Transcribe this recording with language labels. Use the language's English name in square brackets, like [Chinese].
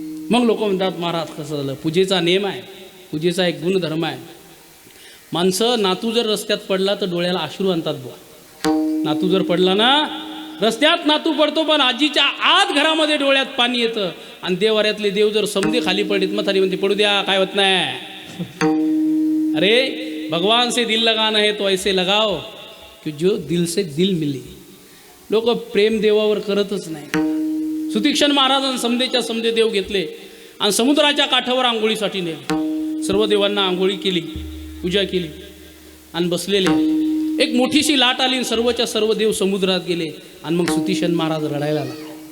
[Marathi] मग लोक म्हणतात महाराज कसं झालं, पूजेचा नियम आहे, पूजेचा एक गुणधर्म आहे. माणसं नातू जर रस्त्यात पडला तर डोळ्याला अश्रू आणतात बुवा. नातू जर पडला ना रस्त्यात नातू पडतो, पण आजीच्या आत घरामध्ये डोळ्यात पाणी येतं. आणि देवाऱ्यातले देव जर समजे खाली पडलेत म्हातारी म्हणते पडू द्या काय होत नाही. [Hindi] अरे भगवान से दिल लगाना है तो ऐसे लगाओ कि जो दिल से दिल मिले. [Marathi] लोक प्रेम देवावर करतच नाही. सुतीक्षण महाराजांनी समदेच्या समदे देव घेतले आणि समुद्राच्या काठावर आंघोळीसाठी नेले. सर्व देवांना आंघोळी केली, पूजा केली आणि बसलेले. एक मोठीशी लाट आली आणि सर्वच्या सर्व देव समुद्रात गेले. आणि मग सुतीक्षण महाराज रडायला लागले.